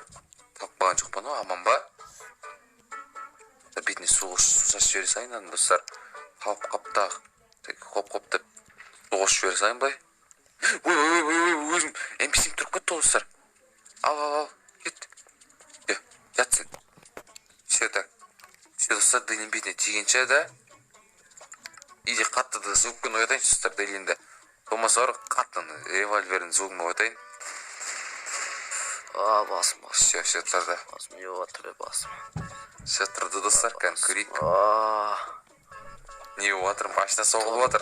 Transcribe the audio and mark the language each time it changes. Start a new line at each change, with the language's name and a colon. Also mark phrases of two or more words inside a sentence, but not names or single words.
Kazakh: Таппаған жоқ па, аман ба? Бетіне су шашып жібере салайын достар. Қалып қаптағы, хоп деп су қосып жібере салайын бай. Ой, өзім NPC-ім тұрып кетті достар. Ал, кет. Жатсын.
Russian: Все так.
Kazakh: Все достар, Дейлин бетіне тигенше да. Иде қатты да звукпен оятайын достар Дейлинді. Болмаса бар қатты револьвердің звугын оятайын. Басым. Все тұрды. Басым не отыр, басым. Все тұрды достар, көрейік. Не отыр, машина соғылып отыр.